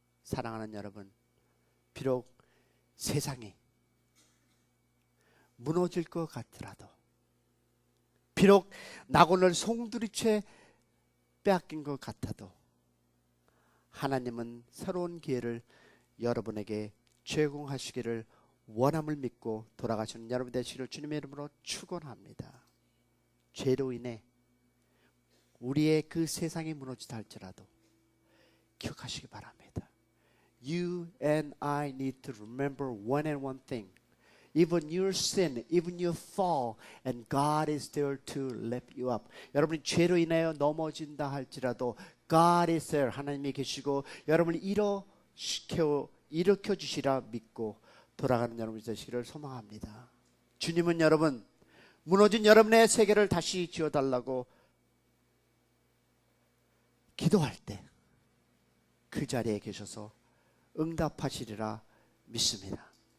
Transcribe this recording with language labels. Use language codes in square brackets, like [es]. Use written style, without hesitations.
[ko] 사랑하는 여러분, 비록 세상이 무너질 것 같더라도, 비록 낙원을 송두리째 빼앗긴 것 같아도 하나님은 새로운 기회를 여러분에게 제공하시기를 원함을 믿고 돌아가시는 여러분 되시기를 주님의 이름으로 축원합니다. 죄로 인해 우리의 그 세상이 무너지다 할지라도 기억하시기 바랍니다. [en] You and I need to remember one and one thing. even your sin, even you fall, and God is there to lift you up. [ko] 여러분이 죄로 인하여 넘어진다 할지라도 [en] God is there, [ko] 하나님이 계시고 여러분을 일으켜 주시라 믿고 돌아가는 여러분이 되시기를 소망합니다. 주님은 여러분 무너진 여러분의 세계를 다시 지어달라고 기도할 때 그 자리에 계셔서 응답하시리라 믿습니다.